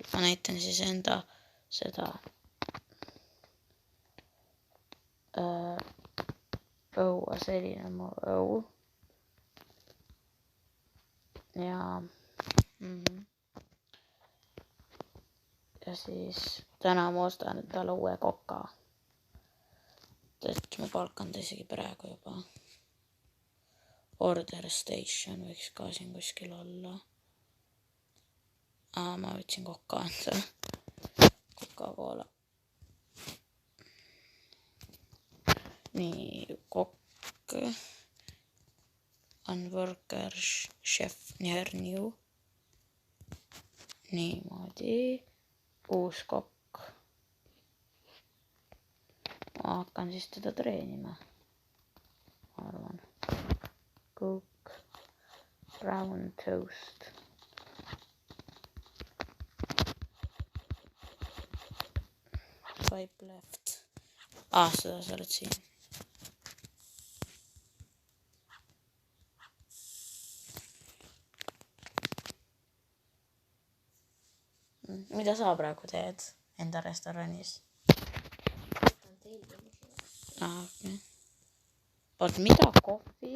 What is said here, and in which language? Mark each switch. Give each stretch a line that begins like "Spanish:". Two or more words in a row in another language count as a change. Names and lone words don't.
Estonian: Ma näitan siis enda seda õua, selline mu õu. Ja ja siis täna ma ostan talle uue koka. Et ma palkan ta isegi praegu juba.
English: Order station
Estonian: võiks ka siin kuskil olla. Ma võtsin koka enda. Coca-Cola. Nii, kokk.
English: On worker chef near new.
Estonian: Niimoodi. Uus kokk. Ma hakkan siis teda treenima. Ma arvan.
English: Cook. Brown toast. Swipe left.
Estonian: Seda sa oled siin. Mida sa praegu teed enda restoranis? Okay. Oot, mida kohvi?